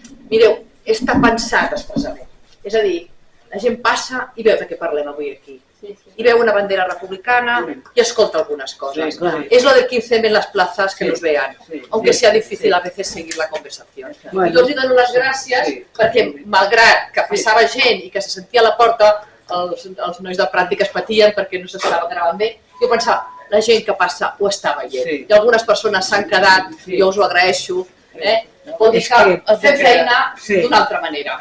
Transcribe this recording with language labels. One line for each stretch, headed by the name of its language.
Catalan: Mireu, està pensat expressament. És a dir, la gent passa i veu de què parlem avui aquí.
Spanish: Y veo una bandera republicana y
Catalan: escolta
Spanish: algunas cosas. Sí, claro. Es lo del 15M en las plazas que nos vean, aunque sea difícil a veces seguir la conversación. Bueno.
Catalan: I jo els dono les gràcies perquè, malgrat que passava gent i que se sentia a la porta, els nois del pràctic es patien perquè no s'estava gravant bé, jo pensava, la gent que passa ho està veient. I algunes persones s'han quedat, jo us ho agraeixo, vol dir que fem feina d'una altra manera.